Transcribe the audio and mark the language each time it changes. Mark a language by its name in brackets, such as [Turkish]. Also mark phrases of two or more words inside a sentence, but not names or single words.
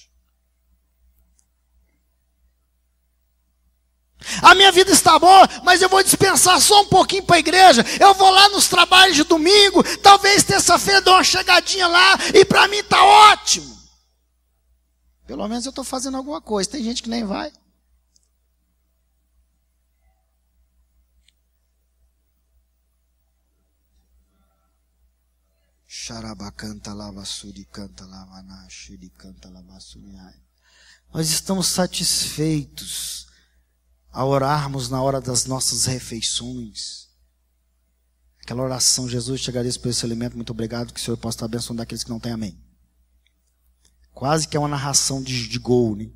[Portuguese] A minha vida está boa, mas eu vou dispensar só um pouquinho para a igreja. Eu vou lá nos trabalhos de domingo, talvez terça-feira dou uma chegadinha lá, e para mim está ótimo. Pelo menos eu estou fazendo alguma coisa. Tem gente que nem vai. Xarabacanta lavassuri canta lavanaxuri canta lavassuriai. Nós estamos satisfeitos a orarmos na hora das nossas refeições. Aquela oração, Jesus, te agradeço por esse alimento, muito obrigado, que o Senhor possa estar abençoando daqueles que não têm amém. Quase que é uma narração de gol, né?